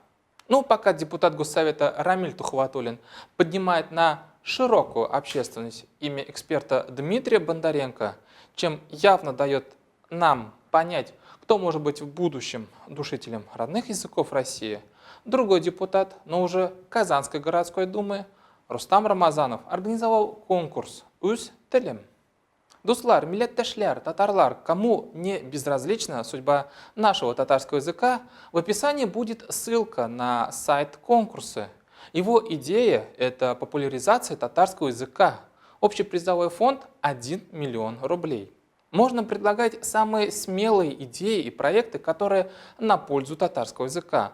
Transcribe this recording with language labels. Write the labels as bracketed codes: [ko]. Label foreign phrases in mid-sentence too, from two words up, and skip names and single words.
[ru] Ну, пока депутат Госсовета Рамиль Тухватуллин поднимает на широкую общественность имя эксперта Дмитрия Бондаренко, чем явно дает нам понять, кто может быть в будущем душителем родных языков России, другой депутат, но уже Казанской городской думы, Рустам Рамазанов, организовал конкурс «Үз телем». [tt] Дуслар, миллеттешлер, татарлар, [ru] кому не безразлична судьба нашего татарского языка, в описании будет ссылка на сайт конкурса. Его идея – это популяризация татарского языка. Общий призовой фонд – 1 миллион рублей. Можно предлагать самые смелые идеи и проекты, которые на пользу татарского языка.